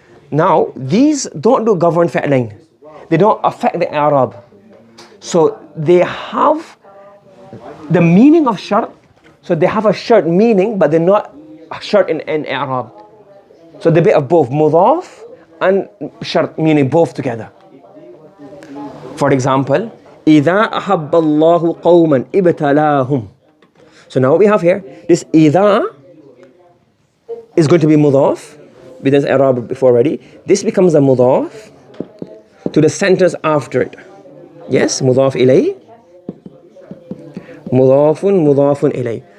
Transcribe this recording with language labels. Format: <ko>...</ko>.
<en>Now, these don't do govern fa'lain. They don't affect the i'rab. So they have the meaning of shart. So they have a shart meaning, but they're not a shart in i'rab. So the bit of both mudaf and shart, meaning both together. For example,</en> <ar>إِذَا أَحَبَّ اللَّهُ قَوْمًا إِبْتَلَاهُمْ.</ar> <en>So now what we have here, this إِذَا is going to be mudaf. We did i'rab before already. This becomes a mudaf to the sentence after it. Yes, mudaf ilay. Mudafun ilay.</en>